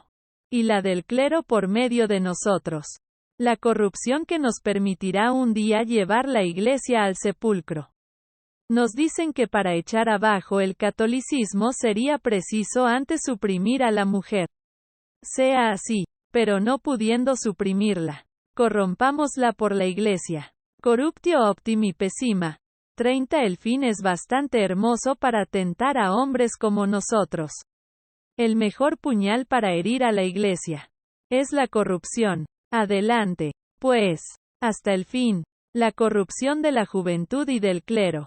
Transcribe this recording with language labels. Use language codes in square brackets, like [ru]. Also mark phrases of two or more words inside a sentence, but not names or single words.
[es] Y la del clero por medio de nosotros. La corrupción que nos permitirá un día llevar la Iglesia al sepulcro. Nos dicen que para echar abajo el catolicismo sería preciso antes suprimir a la mujer. Sea así. Pero no pudiendo suprimirla, corrompámosla por la Iglesia. [la] Corruptio optimi pessima. [es] 30 El fin es bastante hermoso para tentar a hombres como nosotros. El mejor puñal para herir a la Iglesia es la corrupción. Adelante, pues, hasta el fin, la corrupción de la juventud y del clero.